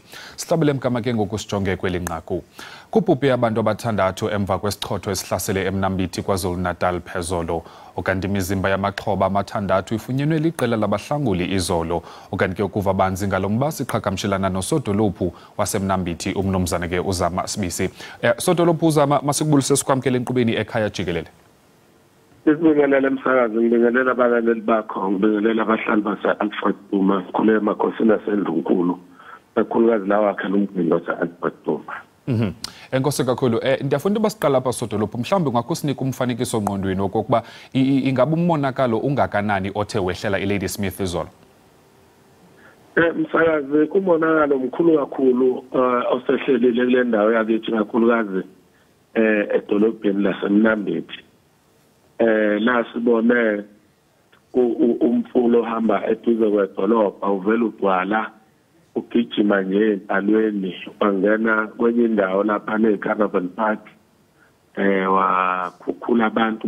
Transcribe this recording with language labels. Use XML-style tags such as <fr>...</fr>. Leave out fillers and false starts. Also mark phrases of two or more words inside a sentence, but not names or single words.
<xh>Sihlabele mkama ke ngokusijonge kweli nqaku. Kubhubhe abantu abathandathu emva kwesichotho esihlasele eMnambithi KwaZulu-Natal phezolo. Ukanti imizimba yamaxhoba amathandathu ifunyenwe liqela labahlanguli izolo. Ukanti ke ukuva banzi ngalo mba siqhagamshelana nosodolophu waseMnambithi umnumzana ke Uzama SABC. Sodolophu Uzama, masikubulise sikwamkele enkqubeni Ekhaya Jikelele.</xh> <zu>Sibingelela emsakazi, ngibingelela abalaleli bakho, ngibingelela abahlali base-Alfred Duma, khule emakhosini aseNdlunkulu, kakhulukazi lawa akhela umgcini wase-Alfred Duma.</zu> <xh>Enkosi kakhulu, ndiyafuna basiqala apha sodolophu, mhlawumbe ngakusinika umfanekiso ngqondweni okokuba ingabe umonakalo ungakanani othe wehlela iLady Smith izolo.</xh> <zu>Msakazi, umonakalo mkhulu kakhulu osehlelile kule ndawo yakithi kakhulukazi edolobheni laseMnambithi. La sibone umfulo ohamba eduze kwedolobha uvela ugcwala ugijima nje ebhalweni wangena kwenye indawo lapha ne-Caravan Park wakhukhula abantu</zu>